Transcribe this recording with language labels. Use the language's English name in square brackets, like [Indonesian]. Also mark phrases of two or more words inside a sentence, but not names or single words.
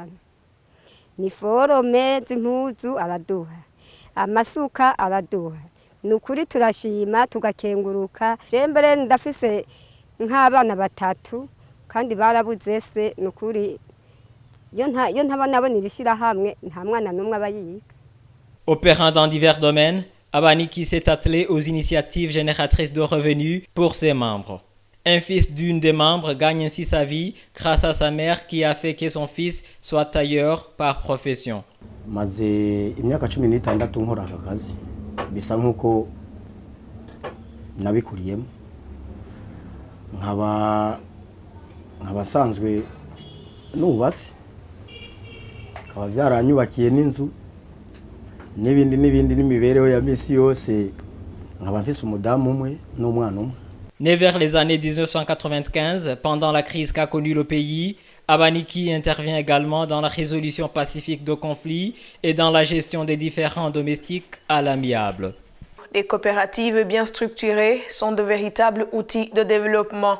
[Rundi] Ni forome z'impuzu araduha. Amasuka araduha. Nukuri turashima tugakenguruka. Jembere ndafise nk'abana batatu kandi barabuze se nukuri yo ntabana irishira hamwe nta mwana numwe abayiga. [French] Opérant dans divers domaines, Abaniki s'est attelé aux initiatives génératrices de revenus pour ses membres. Un fils d'une des membres gagne ainsi sa vie grâce à sa mère qui a fait que son fils soit tailleur par profession. [Rundi] Maze imyaka 16 nkora aka kazi bisa nkuko nabikuriyemo nkabasanzwe nubatse kaba byaranyubakiye n'inzu n'ibindi n'imibereho ya misi yose nkaba mfise umudamu umwe n'umwana umwe. [French] Né vers les années 1995, pendant la crise qu'a connue le pays, Abaniki intervient également dans la résolution pacifique de conflits et dans la gestion des différends domestiques à l'amiable. Les coopératives bien structurées sont de véritables outils de développement.